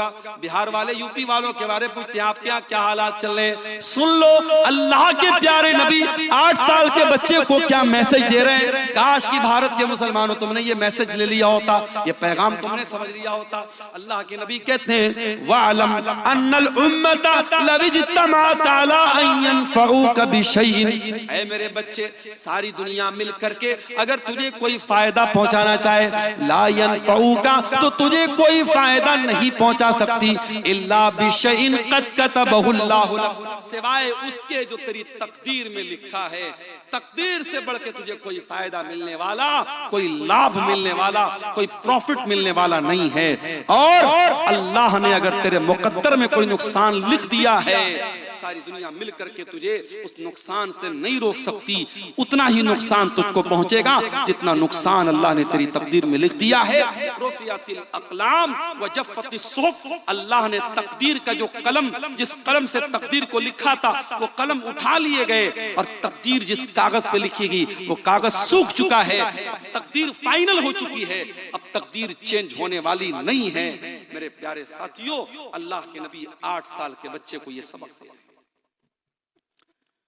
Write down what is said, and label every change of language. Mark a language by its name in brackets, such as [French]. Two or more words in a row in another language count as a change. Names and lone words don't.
[Hindi] बिहार वाले यूपी वालों के बारे में पूछते हैं आपके यहाँ क्या हालात चल रहे हैं। सुन लो, अल्लाह के प्यारे नबी 8 साल के बच्चे को क्या मैसेज दे रहे हैं। काश कि भारत के मुसलमानों तुमने ये मैसेज ले लिया होता, ये पैगाम तुमने समझ लिया होता। अल्लाह के नबी कहते हैं, [Arabic] واعلم أن الأمة لو اجتمعت على أن ينفعوك بشيء, [Hindi] ऐ मेरे बच्चे, सारी दुनिया मिल करके अगर तुझे कोई फायदा पहुंचाना चाहे, [Arabic] لا ينفعوك, [Hindi] तो तुझे कोई फायदा नहीं पहुंचा सकती, [Arabic] إلا بشيء قد كتبه الله لك, [Hindi] सिवाय उसके जो तेरी तकदीर में लिखा है। तकदीर से बढ़ के तुझे कोई फायदा मिलने वाला, कोई लाभ मिलने वाला, कोई प्रॉफिट मिलने वाला नहीं है। और अल्लाह ने अगर तेरे मुकद्दर में कोई नुकसान लिख दिया है, सारी दुनिया मिल करके तुझे उस नुकसान से नहीं रोक सकती। उतना ही नुकसान तुझको पहुंचेगा जितना नुकसान अल्लाह ने तेरी तकदीर में लिख दिया है। [Arabic] رفعت الأقلام وجفت الصحف, [Hindi] अल्लाह ने तकदीर का जो कलम, जिस कलम से तकदीर को लिखा था, वो कलम उठा लिए गए और तकदीर जिस कागज पे लिखेगी वो कागज सूख चुका है। तकदीर फाइनल हो चुकी है, अब तकदीर चेंज होने वाली नहीं है। मेरे प्यारे साथियों, अल्लाह के नबी 8 साल के बच्चे को ये सबक दे।